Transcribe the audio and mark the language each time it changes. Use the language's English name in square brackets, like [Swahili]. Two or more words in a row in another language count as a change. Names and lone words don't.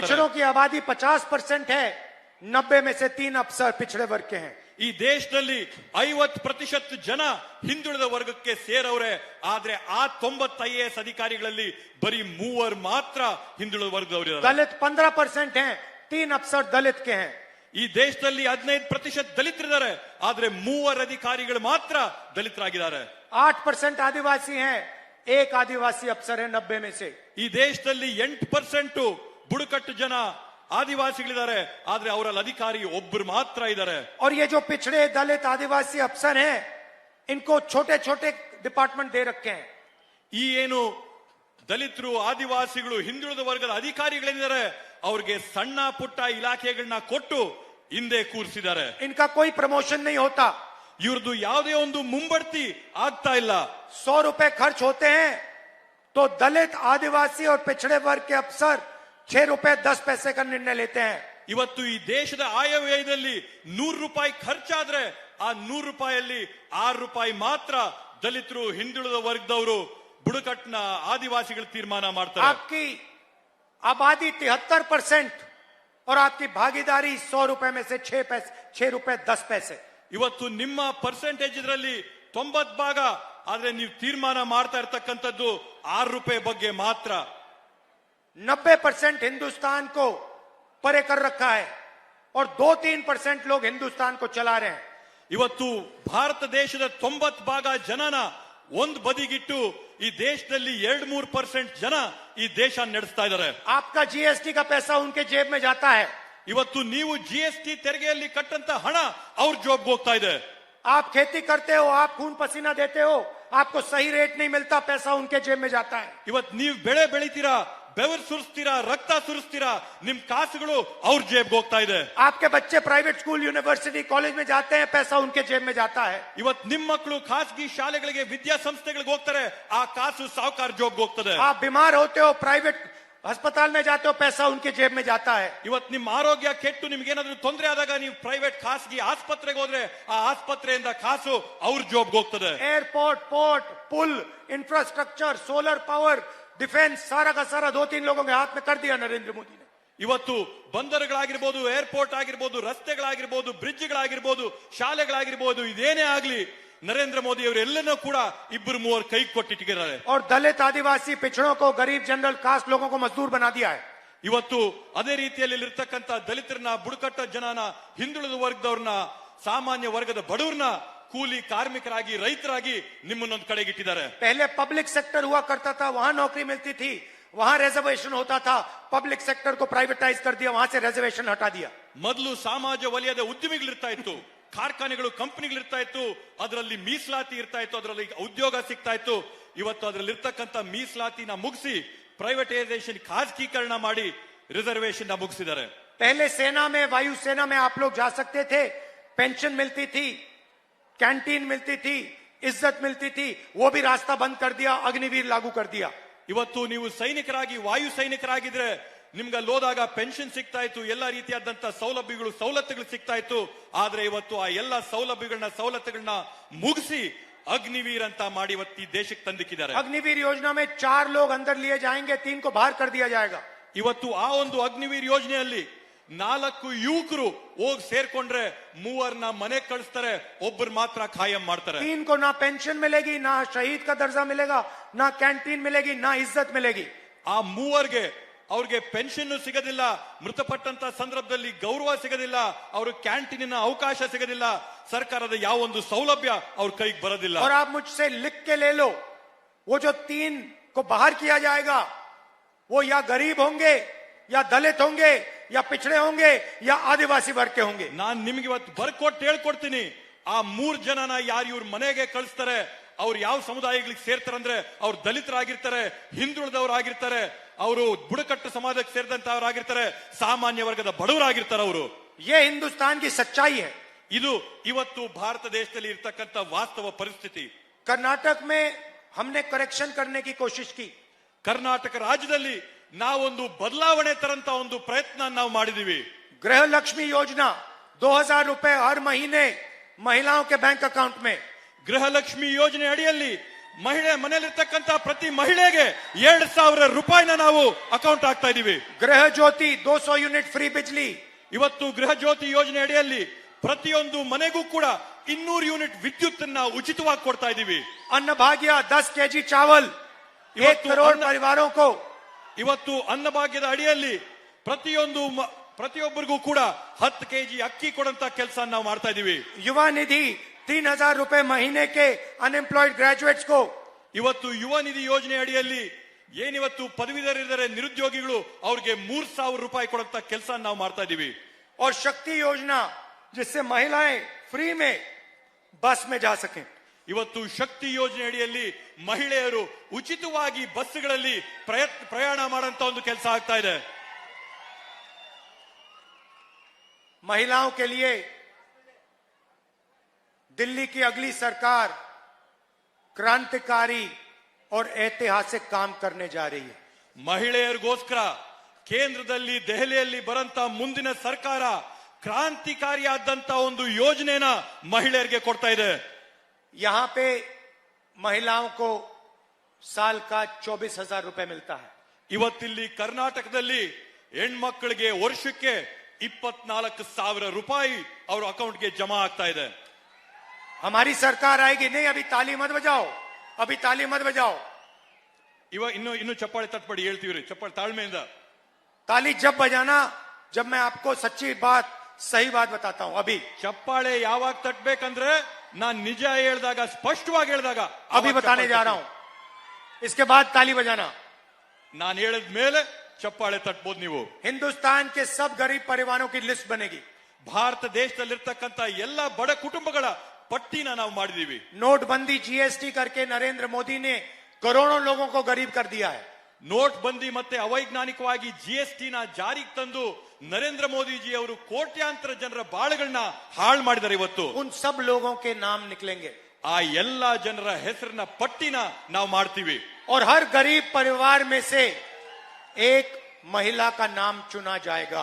[Hindi] पिछड़ों की आबादी 50% है, 90 में से 3 अफसर पिछड़े वर्ग के हैं. [Kannada] ಈ ದೇಶದಲ್ಲಿ 50% ಜನ ಹಿಂದುಳಿದ ವರ್ಗಕ್ಕೆ ಸೇರವ್ರೆ. ಆದ್ರೆ ಆ 90 IAS ಅಧಿಕಾರಿಗಳಲ್ಲಿ ಬರೀ 3 ಮಾತ್ರ ಹಿಂದುಳಿದ ವರ್ಗದವರು. [Hindi] दलित 15% हैं, 3 अफसर दलित के हैं. [Kannada] ಈ ದೇಶದಲ್ಲಿ 15% ದಲಿತರಿದ್ದಾರೆ, ಆದ್ರೆ 3 ಅಧಿಕಾರಿಗಳು ಮಾತ್ರ ದಲಿತರಾಗಿದ್ದಾರೆ. [Hindi] 8% आदिवासी हैं, 1 आदिवासी अफसर है 90 में से. [Kannada] ಈ ದೇಶದಲ್ಲಿ 8% ಬುಡಕಟ್ಟು ಜನ ಆದಿವಾಸಿಗಳಿದ್ದಾರೆ, ಆದ್ರೆ ಅವರಲ್ಲಿ ಅಧಿಕಾರಿ ಒಬ್ಬರು ಮಾತ್ರ ಇದ್ದಾರೆ. [Hindi] और ये जो पिछड़े दलित आदिवासी अफसर हैं, इनको छोटे छोटे डिपार्टमेंट दे रखे हैं. [Kannada] ಈ ಏನು ದಲಿತರು ಆದಿವಾಸಿಗಳು ಹಿಂದುಳಿದ ವರ್ಗದ ಅಧಿಕಾರಿಗಳಿದ್ದಾರೆ, ಅವ್ರಿಗೆ ಸಣ್ಣ ಪುಟ್ಟ ಇಲಾಖೆಗಳನ್ನ ಕೊಟ್ಟು ಹಿಂದೆ ಕೂರಿಸಿದ್ದಾರೆ. [Hindi] इनका कोई प्रमोशन नहीं होता. [Kannada] ಇವ್ರದ್ದು ಯಾವುದೇ ಒಂದು ಮುಂಬಡ್ತಿ ಆಗ್ತಾ ಇಲ್ಲ. [Hindi] 100 रुपए खर्च होते हैं तो दलित आदिवासी और पिछड़े वर्ग के अफसर 6 रुपए 10 पैसे का निर्णय लेते हैं. [Kannada] ಇವತ್ತು ಈ ದೇಶದ ಆಯವ್ಯಯದಲ್ಲಿ 100 ರೂಪಾಯಿ ಖರ್ಚಾದ್ರೆ ಆ 100 ರೂಪಾಯಿಯಲ್ಲಿ 6 ರೂಪಾಯಿ ಮಾತ್ರ ದಲಿತರು ಹಿಂದುಳಿದ ವರ್ಗದವರು ಬುಡಕಟ್ಟಿನ ಆದಿವಾಸಿಗಳು ತೀರ್ಮಾನ ಮಾಡ್ತಾರೆ. [Hindi] आपकी आबादी 73% और आपकी भागीदारी 100 रुपए में से 6 रुपए 10 पैसे. [Kannada] ಇವತ್ತು ನಿಮ್ಮ ಪರ್ಸೆಂಟೇಜ್ ಇದರಲ್ಲಿ 90 ಭಾಗ, ಆದ್ರೆ ನೀವು ತೀರ್ಮಾನ ಮಾಡ್ತಾ ಇರ್ತಕ್ಕಂಥದ್ದು 6 ರೂಪಾಯಿ ಬಗ್ಗೆ ಮಾತ್ರ. [Hindi] 90% हिंदुस्तान को परे कर रखा है और 2-3% लोग हिंदुस्तान को चला रहे हैं. [Kannada] ಇವತ್ತು ಭಾರತ ದೇಶದ 90 ಭಾಗ ಜನನ ಒಂದ್ ಬದಿಗಿಟ್ಟು ಈ ದೇಶದಲ್ಲಿ 2-3% ಜನ ಈ ದೇಶ ನಡೆಸ್ತಾ ಇದ್ದಾರೆ. [Hindi] आपका जीएसटी का पैसा उनके जेब में जाता है. [Kannada] ಇವತ್ತು ನೀವು GST ತೆರಿಗೆಯಲ್ಲಿ ಕಟ್ಟಂತ ಹಣ ಅವ್ರ ಜೋಬ್ಗೆ ಹೋಗ್ತಾ ಇದೆ. [Hindi] आप खेती करते हो, आप खून पसीना देते हो, आपको सही रेट नहीं मिलता, पैसा उनके जेब में जाता है. [Kannada] ಇವತ್ತು ನೀವು ಬೆಳೆ ಬೆಳಿತೀರಾ, ಬೆವರು ಸುರಿಸ್ತೀರಾ, ರಕ್ತ ಸುರಿಸ್ತೀರಾ, ನಿಮ್ ಕಾಸುಗಳು ಅವ್ರ ಜೇಬ್ಗೆ ಹೋಗ್ತಾ ಇದೆ. [Hindi] आपके बच्चे [English] private school, [Hindi] यूनिवर्सिटी, कॉलेज में जाते हैं, पैसा उनके जेब में जाता है. [Kannada] ಇವತ್ತು ನಿಮ್ಮ ಮಕ್ಕಳು ಖಾಸಗಿ ಶಾಲೆಗಳಿಗೆ ವಿದ್ಯಾಸಂಸ್ಥೆಗಳಿಗೆ ಹೋಗ್ತಾರೆ, ಆ ಕಾಸು ಸಾಹುಕಾರ ಜೋಬ್ಗೆ ಹೋಗ್ತದೆ. [Hindi] आप बीमार होते हो, प्राइवेट अस्पताल में जाते हो, पैसा उनके जेब में जाता है. [Kannada] ಇವತ್ತು ನಿಮ್ಮ ಆರೋಗ್ಯ ಕೆಟ್ಟು ನಿಮ್ಗೇನಾದ್ರೂ ತೊಂದರೆ ಆದಾಗ ನೀವು ಪ್ರೈವೇಟ್ ಖಾಸಗಿ ಆಸ್ಪತ್ರೆಗೆ ಹೋದ್ರೆ ಆ ಆಸ್ಪತ್ರೆಯಿಂದ ಕಾಸು ಅವ್ರ ಜೋಬ್ಗೆ ಹೋಗ್ತದೆ. [Hindi] एयरपोर्ट, पोर्ट, पुल, इंफ्रास्ट्रक्चर, [English] solar power, [Hindi] डिफेंस, सारा का सारा 2-3 लोगों के हाथ में कर दिया नरेंद्र मोदी ने. [Kannada] ಇವತ್ತು ಬಂದರುಗಳಾಗಿರ್ಬೋದು, ಏರ್ಪೋರ್ಟ್ ಆಗಿರ್ಬೋದು, ರಸ್ತೆಗಳಾಗಿರ್ಬೋದು, ಬ್ರಿಡ್ಜ್ಗಳಾಗಿರ್ಬೋದು, ಶಾಲೆಗಳಾಗಿರ್ಬೋದು, ಇದೇನೇ ಆಗ್ಲಿ ನರೇಂದ್ರ ಮೋದಿ ಅವರೆಲ್ಲನೂ ಕೂಡ 2-3 ಕೈ ಕೊಟ್ಟಿಟ್ಟಿದ್ದಾರೆ. [Hindi] और दलित आदिवासी पिछड़ों को, गरीब [English] general caste [Hindi] लोगों को मजदूर बना दिया है. [Kannada] ಇವತ್ತು ಅದೇ ರೀತಿಯಲ್ಲಿ ಇರ್ತಕ್ಕಂಥ ದಲಿತರನ್ನ, ಬುಡಕಟ್ಟ ಜನನ, ಹಿಂದುಳಿದ ವರ್ಗದವ್ರನ್ನ, ಸಾಮಾನ್ಯ ವರ್ಗದ ಬಡವ್ರನ್ನ ಕೂಲಿ ಕಾರ್ಮಿಕರಾಗಿ, ರೈತರಾಗಿ ನಿಮ್ಮನ್ನೊಂದು ಕಡೆಗಿಟ್ಟಿದ್ದಾರೆ. [Hindi] पहले [English] public sector [Hindi] हुआ करता था, वहां नौकरी मिलती थी, वहां रिजर्वेशन होता था. [English] public sector [Hindi] को प्राइवेटाइज कर दिया, वहां से रिजर्वेशन हटा दिया. [Kannada] ಮೊದಲು ಸಮಾಜ ವಲಯದ ಉದ್ಯಮಿಗಳಿರ್ತಾ ಇತ್ತು, ಕಾರ್ಖಾನೆಗಳು, ಕಂಪನಿಗಳಿರ್ತಾ ಇತ್ತು, ಅದರಲ್ಲಿ ಮೀಸಲಾತಿ ಇರ್ತಾ ಇತ್ತು, ಅದರಲ್ಲಿ ಉದ್ಯೋಗ ಸಿಗ್ತಾ ಇತ್ತು. ಇವತ್ತು ಅದರಲ್ಲಿ ಇರ್ತಕ್ಕಂಥ ಮೀಸಲಾತಿನ ಮುಗಿಸಿ ಪ್ರೈವೇಟೈಸೇಷನ್, ಖಾಸಗೀಕರಣ ಮಾಡಿ ರಿಸರ್ವೇಶನ್ ಮುಗಿಸಿದ್ದಾರೆ. [Hindi] पहले सेना में, वायुसेना में आप लोग जा सकते थे, पेंशन मिलती थी, कैंटीन मिलती थी, इज्जत मिलती थी, वो भी रास्ता बंद कर दिया, अग्निवीर लागू कर दिया. [Kannada] ಇವತ್ತು ನೀವು ಸೈನಿಕರಾಗಿ, ವಾಯು ಸೈನಿಕರಾಗಿದ್ರೆ ನಿಮ್ಗೆ ಹೋದಾಗ ಪೆನ್ಷನ್ ಸಿಗ್ತಾ ಇತ್ತು, ಎಲ್ಲ ರೀತಿಯಾದಂತ ಸೌಲಭ್ಯಗಳು, ಸವಲತ್ತುಗಳು ಸಿಗ್ತಾ ಇತ್ತು. ಆದ್ರೆ ಇವತ್ತು ಆ ಎಲ್ಲ ಸೌಲಭ್ಯಗಳನ್ನ, ಸವಲತ್ತುಗಳನ್ನ ಮುಗಿಸಿ ಅಗ್ನಿವೀರ್ ಅಂತ ಮಾಡಿ ಇವತ್ತು ಈ ದೇಶಕ್ಕೆ ತಂದಿಕ್ಕಿದ್ದಾರೆ. [Hindi] अग्निवीर योजना में 4 लोग अंदर लिए जाएंगे, 3 को बाहर कर दिया जाएगा. [Kannada] ಇವತ್ತು ಆ ಒಂದು ಅಗ್ನಿವೀರ್ ಯೋಜನೆಯಲ್ಲಿ 4 ಯುವಕರು ಹೋಗಿ ಸೇರ್ಕೊಂಡ್ರೆ 3 ಮನೆ ಕಳಿಸ್ತಾರೆ, ಒಬ್ಬರು ಮಾತ್ರ ಖಾಯಂ ಮಾಡ್ತಾರೆ. [Hindi] 3 को ना पेंशन मिलेगी, ना शहीद का दर्जा मिलेगा, ना कैंटीन मिलेगी, ना इज्जत मिलेगी. [Kannada] ಆ 3 ಅವ್ರಿಗೆ ಪೆನ್ಷನ್ ಸಿಗೋದಿಲ್ಲ, ಮೃತಪಟ್ಟಂತ ಸಂದರ್ಭದಲ್ಲಿ ಗೌರವ ಸಿಗೋದಿಲ್ಲ, ಅವ್ರ ಕ್ಯಾಂಟೀನಿನ ಅವಕಾಶ ಸಿಗೋದಿಲ್ಲ, ಸರ್ಕಾರದ ಯಾವ ಒಂದು ಸೌಲಭ್ಯ ಅವ್ರ ಕೈಗೆ ಬರೋದಿಲ್ಲ. [Hindi] और आप मुझसे लिख के ले लो, वो जो 3 को बाहर किया जाएगा, वो या गरीब होंगे, या दलित होंगे, या पिछड़े होंगे, या आदिवासी वर्ग के होंगे. [Kannada] ನಾನ್ ನಿಮ್ಗೆ ಇವತ್ತು ಬರ್ಕೊಟ್ಟು ಹೇಳ್ಕೊಡ್ತೀನಿ, ಆ 3 ಜನನ ಯಾರು ಇವ್ರ ಮನೆಗೆ ಕಳಿಸ್ತಾರೆ, ಅವ್ರು ಯಾವ ಸಮುದಾಯಗಳಿಗೆ ಸೇರ್ತಾರಂದ್ರೆ ಅವ್ರು ದಲಿತರಾಗಿರ್ತಾರೆ, ಹಿಂದುಳಿದವರಾಗಿರ್ತಾರೆ, ಅವರು ಬುಡಕಟ್ಟು ಸಮಾಜಕ್ಕೆ ಸೇರಿದಂತವರಾಗಿರ್ತಾರೆ, ಸಾಮಾನ್ಯ ವರ್ಗದ ಬಡವರಾಗಿರ್ತಾರೆ ಅವರು. [Hindi] ये हिंदुस्तान की सच्चाई है. [Kannada] ಇದು ಇವತ್ತು ಭಾರತ ದೇಶದಲ್ಲಿ ಇರ್ತಕ್ಕಂಥ ವಾಸ್ತವ ಪರಿಸ್ಥಿತಿ. [Hindi] कर्नाटक में हमने करेक्शन करने की कोशिश की. [Kannada] ಕರ್ನಾಟಕ ರಾಜ್ಯದಲ್ಲಿ ನಾವೊಂದು ಬದಲಾವಣೆ ತರಂತ ಒಂದು ಪ್ರಯತ್ನ ನಾವು ಮಾಡಿದೀವಿ. [Hindi] गृह लक्ष्मी योजना 2000 रुपए हर महीने महिलाओं के [English] bank account [Hindi] में. [Kannada] ಗೃಹಲಕ್ಷ್ಮಿ ಯೋಜನೆ ಅಡಿಯಲ್ಲಿ ಮನೆಯಲ್ಲಿರ್ತಕ್ಕಂಥ ಪ್ರತಿ ಮಹಿಳೆಗೆ 2,000 ರೂಪಾಯಿನ ನಾವು ಅಕೌಂಟ್ ಆಗ್ತಾ ಇದೀವಿ. [Hindi] गृह ज्योति 200 [English] unit free [Hindi] बिजली. [Kannada] ಇವತ್ತು ಗೃಹ ಜ್ಯೋತಿ ಯೋಜನೆ ಅಡಿಯಲ್ಲಿ ಪ್ರತಿಯೊಂದು ಮನೆಗೂ ಕೂಡ 200 ಯೂನಿಟ್ ವಿದ್ಯುತ್ ಅನ್ನ ಉಚಿತವಾಗಿ ಕೊಡ್ತಾ ಇದೀವಿ. [Hindi] अन्न भाग्य 10 केजी चावल 1 करोड़ परिवारों को. [Kannada] ಇವತ್ತು ಅನ್ನಭಾಗ್ಯದ ಅಡಿಯಲ್ಲಿ ಪ್ರತಿಯೊಬ್ಬರಿಗೂ ಕೂಡ 10 ಕೆಜಿ ಅಕ್ಕಿ ಕೊಡಂತ ಕೆಲಸ ನಾವು ಮಾಡ್ತಾ ಇದೀವಿ. [Hindi] युवा निधि 3,000 रुपए महीने के [English] unemployed graduates [Hindi] को. [Kannada] ಇವತ್ತು ಯುವ ನಿಧಿ ಯೋಜನೆ ಅಡಿಯಲ್ಲಿ ಏನಿವತ್ತು ಪದವೀಧರರಿದ್ದಾರೆ ನಿರುದ್ಯೋಗಿಗಳು ಅವ್ರಿಗೆ 3,000 ರೂಪಾಯಿ ಕೊಡಂತ ಕೆಲಸ ನಾವು ಮಾಡ್ತಾ ಇದೀವಿ. [Hindi] और शक्ति योजना जिससे महिलाएं फ्री में बस में जा सकें. [Kannada] ಇವತ್ತು ಶಕ್ತಿ ಯೋಜನೆ ಅಡಿಯಲ್ಲಿ ಮಹಿಳೆಯರು ಉಚಿತವಾಗಿ ಬಸ್ಗಳಲ್ಲಿ ಪ್ರಯಾಣ ಮಾಡಂತ ಒಂದು ಕೆಲಸ ಆಗ್ತಾ ಇದೆ. [Hindi] महिलाओं के लिए दिल्ली की अगली सरकार क्रांतिकारी और ऐतिहासिक काम करने जा रही है. [Kannada] ಮಹಿಳೆಯರಿಗೋಸ್ಕರ ಕೇಂದ್ರದಲ್ಲಿ ದೆಹಲಿಯಲ್ಲಿ ಬರಂತ ಮುಂದಿನ ಸರ್ಕಾರ ಕ್ರಾಂತಿಕಾರಿಯಾದಂತ ಒಂದು ಯೋಜನೆನ ಮಹಿಳೆಯರಿಗೆ ಕೊಡ್ತಾ ಇದೆ. [Hindi] यहां पे महिलाओं को साल का 24,000 रुपए मिलता है. [Kannada] ಇವತ್ತಿಲ್ಲಿ ಕರ್ನಾಟಕದಲ್ಲಿ ಹೆಣ್ಮಕ್ಕಳಿಗೆ ವರ್ಷಕ್ಕೆ 24,000 ರೂಪಾಯಿ ಅವರ ಅಕೌಂಟ್ಗೆ ಜಮಾ ಆಗ್ತಾ ಇದೆ. [Hindi] हमारी सरकार आएगी. नहीं, अभी ताली मत बजाओ, अभी ताली मत बजाओ. [Kannada] ಇನ್ನು ಚಪ್ಪಾಳೆ ತಟ್ಪಡಿ ಹೇಳ್ತೀವ್ರಿ. ಚಪ್ಪಾಳೆ ತಾಳ್ಮೆಯಿಂದ. [Hindi] ताली जब बजाना जब मैं आपको सच्ची बात सही बात बताता हूं. अभी [Kannada] ಚಪ್ಪಾಳೆ ಯಾವಾಗ ತಟ್ಬೇಕಂದ್ರೆ ನಾನ್ ನಿಜ ಹೇಳ್ದಾಗ ಸ್ಪಷ್ಟವಾಗಿ ಹೇಳ್ದಾಗ [Hindi] अभी बताने जा रहा हूं. इसके बाद ताली बजाना. [Kannada] ನಾನು ಹೇಳಿದ ಮೇಲೆ ಚಪ್ಪಾಳೆ ತಟ್ಬೋದು ನೀವು. [Hindi] हिंदुस्तान के सब गरीब परिवारों की लिस्ट बनेगी. [Kannada] ಭಾರತ ದೇಶದಲ್ಲಿರ್ತಕ್ಕಂಥ ಎಲ್ಲ ಬಡ ಕುಟುಂಬಗಳ ಪಟ್ಟಿನ ನಾವು ಮಾಡಿದೀವಿ. [Hindi] नोटबंदी जीएसटी करके नरेंद्र मोदी ने करोड़ों लोगों को गरीब कर दिया है. [Kannada] ನೋಟ್ ಬಂದಿ ಮತ್ತೆ ಅವೈಜ್ಞಾನಿಕವಾಗಿ ಜಿಎಸ್ಟಿ ನ ಜಾರಿಗೆ ತಂದು ನರೇಂದ್ರ ಮೋದಿಜಿ ಅವರು ಕೋಟ್ಯಾಂತರ ಜನರ ಬಾಳುಗಳನ್ನ ಹಾಳು ಮಾಡಿದ್ದಾರೆ. ಇವತ್ತು [Hindi] उन सब लोगों के नाम निकलेंगे. [Kannada] ಆ ಎಲ್ಲ ಜನರ ಹೆಸರಿನ ಪಟ್ಟಿನ ನಾವು ಮಾಡ್ತೀವಿ. [Hindi] और हर गरीब परिवार में से एक महिला का नाम चुना जाएगा.